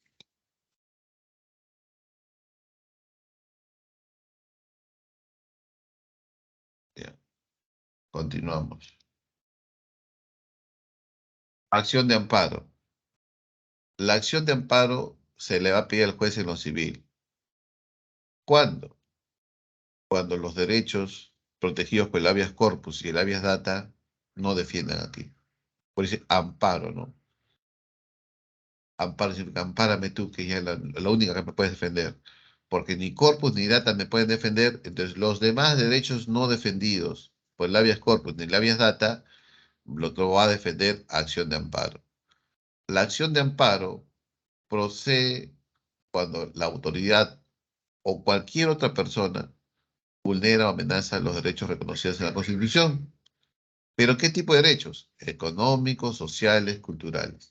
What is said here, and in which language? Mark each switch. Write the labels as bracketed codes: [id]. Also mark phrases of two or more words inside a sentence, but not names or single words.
[es] Ya, continuamos. Acción de amparo. La acción de amparo se le va a pedir al juez en lo civil. ¿Cuándo? Cuando los derechos protegidos por el [la] habeas corpus [es] y el [la] habeas data [es] no defiendan a ti. Por eso amparo, ¿no? Amparo significa ampárame tú, que ya es la única que me puedes defender. Porque ni corpus ni data me pueden defender, entonces los demás derechos no defendidos por el [la] habeas corpus [es] ni el [la] habeas data, [es] lo va a defender acción de amparo. La acción de amparo procede cuando la autoridad o cualquier otra persona vulnera o amenaza los derechos reconocidos en la Constitución. ¿Pero qué tipo de derechos? Económicos, sociales, culturales.